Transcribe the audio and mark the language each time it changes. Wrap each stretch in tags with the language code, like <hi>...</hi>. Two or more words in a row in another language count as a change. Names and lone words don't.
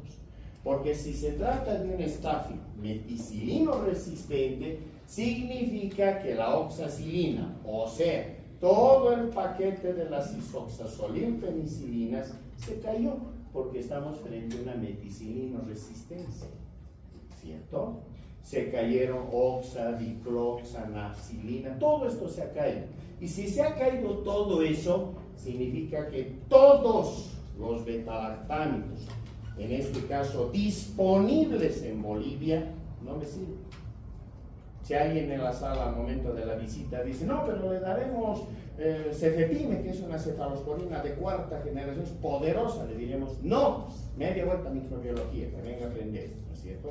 <es>Porque si se trata de un Staphylococcus meticilino resistente, significa que la oxacilina, o sea, todo el paquete de las isoxazolinpenicilinas se cayó, porque estamos frente a una meticilino resistencia, ¿cierto? Se cayeron oxa, dicloxa, nafcilina, todo esto se ha caído. Y si se ha caído todo eso, significa que todos los beta-lactámicos, en este caso disponibles en Bolivia, no me sirven. Si alguien en la sala al momento de la visita dice, no, pero le daremos cefepime, que es una cefalosporina de cuarta generación, es poderosa, le diremos, no, media vuelta a microbiología, que venga a aprender, ¿no es cierto?</es>